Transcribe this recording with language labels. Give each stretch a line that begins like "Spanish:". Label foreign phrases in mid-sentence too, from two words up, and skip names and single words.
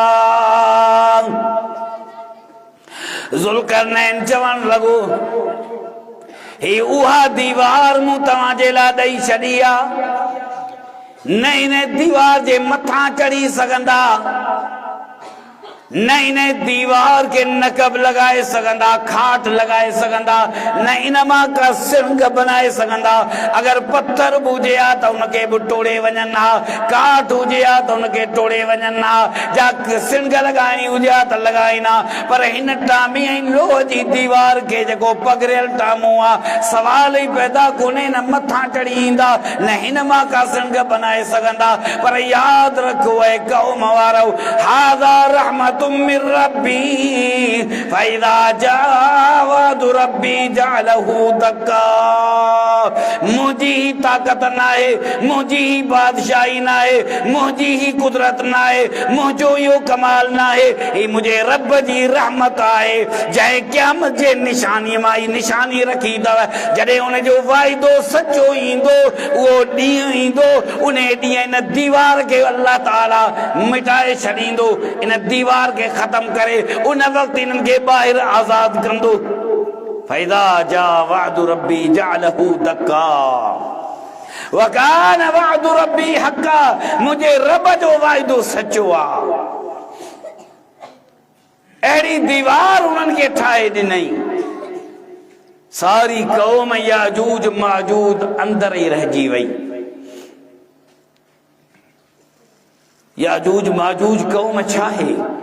Sindhi: ज़ुल्करनैन चवण लॻो ही उहा दीवार मूं तव्हांजे लाइ ॾेई छॾी आहे, न इन दीवार जे मथां चढ़ी सघंदा, न इन दीवार के नकब लगाए सघंदा, खाट लगाए सघंदा, न इन मां का सिंग बनाए सघंदा। अगर पत्थर बि हुजे हा त उनखे बि टोड़े वञनि हा, काठ हुजे हा त उनखे टोड़े वञनि हा, जा सिंग लॻाइणी हुजे हा त लॻाइना, पर हिन टामी ऐं लोह जी दीवार खे जेको पघरियल टामो आहे, सवाल ई पैदा कोन्हे न मथां चढ़ी ईंदा, न हिन मां का सिंग बनाए सघंदा। पर यादि रखो ऐं क़ौम वारो,
Arabic: هذا رحمة من ربي فإذا جاء وعد ربي جعله دكاء.
Sindhi: मुंहिंजी ही ताक़त न आहे, मुंहिंजी ही बादशाही न आहे, मुंहिंजी ही कुदरत न आहे, मुंहिंजो इहो कमाल न आहे, ही मुंहिंजे रब जी रहमत आहे। जंहिं क़यामत जे निशानी मां ई निशानी रखी अथव, जॾहिं उनजो वाइदो सचो ईंदो, उहो ॾींहुं ईंदो, उन ॾींहुं इन दीवार खे अल्लाह ताला मिटाए छॾींदो, इन दीवार के खत्म करे उन वक्त इन्हनि खे ॿाहिरि आज़ाद कंदो।
Arabic: فإذا جاء وعد ربي جعله دكاء وكان وعد ربي حقا.
Sindhi: मुंहिंजे रब जो वाइदो सचो आहे। अहिड़ी दीवार उन्हनि खे ठाहे ॾिनई। सारी क़ौम याजूज माजूज अंदर ई रहिजी वई। याजूज माजूज क़ौम छा आहे?